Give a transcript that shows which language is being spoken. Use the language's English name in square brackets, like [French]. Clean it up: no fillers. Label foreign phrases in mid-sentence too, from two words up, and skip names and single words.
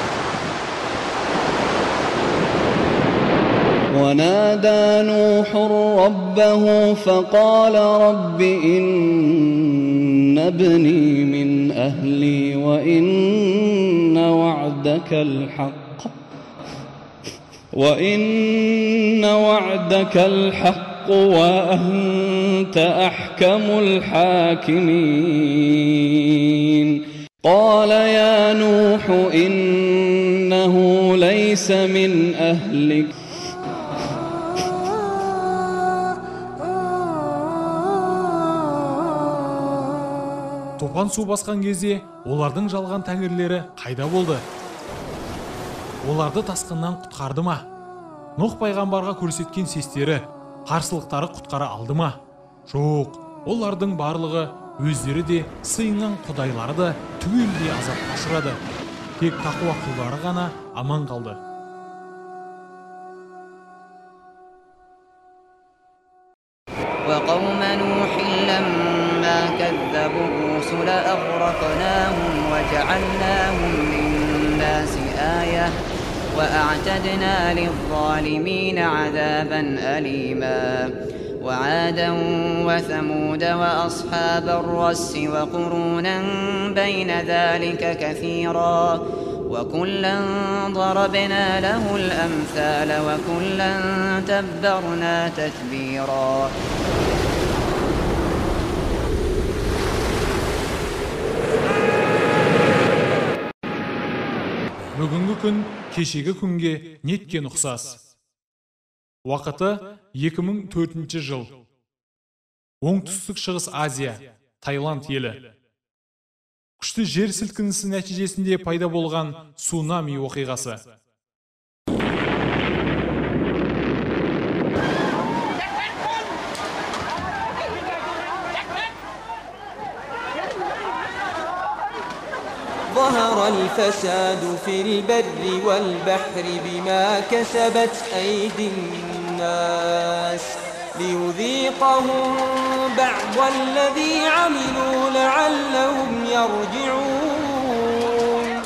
[Arabic] ونادى نوح ربه فقال رب إن ابني من أهلي وإن وعدك الحق وأنت أحكم الحاكمين. قال يا نوح إنه ليس من أهلك [Kazakh] Топан су басқан кезде олардың жалған тәңірлері қайда болды? Оларды тасқыннан құтқарды ма? Нұх пайғамбарға көрсеткен сестері, қарсылықтары құтқара алды ма? Жоқ, олардың барлығы, өздері де, сыйынған құдайлары да түгелдей азапқа ұшырады. Тек тақуа құлдары ғана аман қалды. [Arabic] وقوم نوح لما كذبوا الرسل أغرقناهم وجعلناهم للناس آية وأعتدنا للظالمين عذابا أليما وعادا وثمود وأصحاب الرس وقرونا بين ذلك كثيرا وكلا ضربنا له الأمثال وكلا تبرنا تتبيرا [Kazakh] Бүгінгі күн кешегі күнге неткен ұқсас. Уақыты 2004 жыл. Оңтүстік шығыс Азия, Таиланд елі. Күшті жер сілкінісі нәтижесінде пайда болған цунами оқиғасы. [Arabic] ظهر الفساد في البر والبحر بما كسبت أيدي الناس ليذيقهم بعض الذي عملوا لعلهم يرجعون